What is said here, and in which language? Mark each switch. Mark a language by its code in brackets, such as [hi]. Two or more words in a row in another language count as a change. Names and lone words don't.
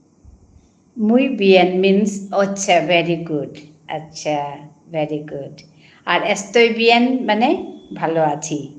[es] muy bien [bn] means আচ্ছা [en] very good [bn] আচ্ছা [en] very good [bn] আর [es] estoy bien [bn] মানে ভালো আছি।